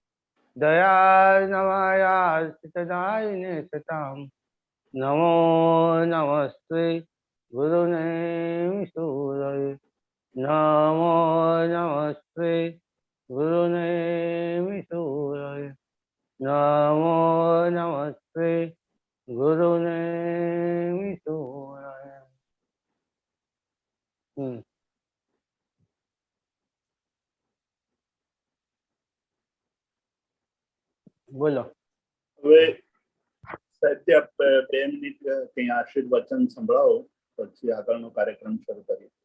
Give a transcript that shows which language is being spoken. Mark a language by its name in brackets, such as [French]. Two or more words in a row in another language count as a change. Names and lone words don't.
[Sanskrit] दयार्णमायार्चितदायिने सतां नमो नमस्ते गुरुने विशूरये नमो नमस्ते गुरुने विशूरये नमो नमस्ते गुरुने विशूरये। [Gujarati] બોલો હવે સાહેબ આપ 2 મિનિટ કંઈ આશીર્વચન સંભળાવો, પછી આગળનો કાર્યક્રમ શરૂ કરીએ.